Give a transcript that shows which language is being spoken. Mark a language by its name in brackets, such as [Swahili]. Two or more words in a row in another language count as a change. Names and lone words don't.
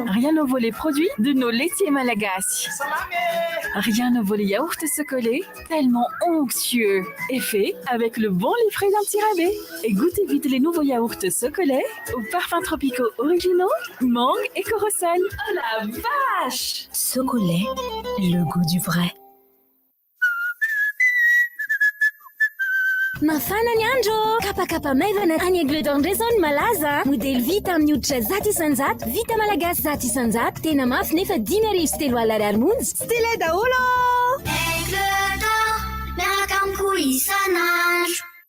[French] Rien ne vaut les produits de nos laitiers malagasy. Rien ne vaut les yaourts succolés, tellement onctueux. Et fait avec le bon lait frais d'Antirabé. Et goûtez vite les nouveaux yaourts succolés aux parfums tropicaux originaux, mangue et corosol. Oh la vache! Succolé, le goût du vrai. [Malagasy] Mafana ny andro, kapakapa maivana any Angleterre malaza, modely vita amin'ny hoditra zato isanjato, vita malagasy zato isanjato, tena mafy nefa 10,3 monja. Style daholo! Angleterre, miaraka amiko isanandro.